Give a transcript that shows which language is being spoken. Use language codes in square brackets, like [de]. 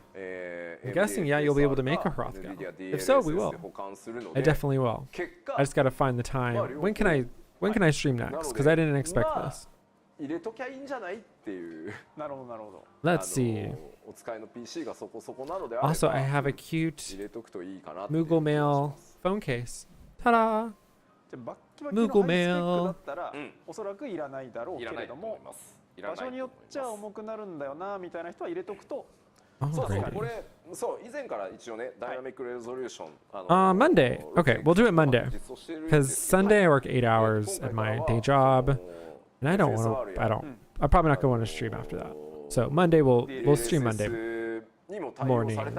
[en] I'm guessing, yeah, you'll be able to make a Hrothgal. If so, we will. I definitely will. I just gotta find the time. When can I stream next? Because I didn't expect this. [ja] 入れときゃいいんじゃないっていう。なるほどなるほど。 [en] Let's see. [ja] お使いの PC がそこそこなのであれば [en] Also, I have a cute [ja] 入れとくといいかなっていう。 [en] Moogle Mail phone case. Ta-da! [ja] じゃあバッキバキのハイスペックだったらおそらくいらないだろうけれども、場所によっちゃ重くなるんだよなみたいな人は入れとくと。そうそう、これそう以前から一応ね、ダイナミックレゾリューション。 [en] Monday. Okay, we'll do it Monday. Because Sunday I work 8 hours at my day job, and I'm probably not going to want to stream after that. So Monday we'll stream Monday morning.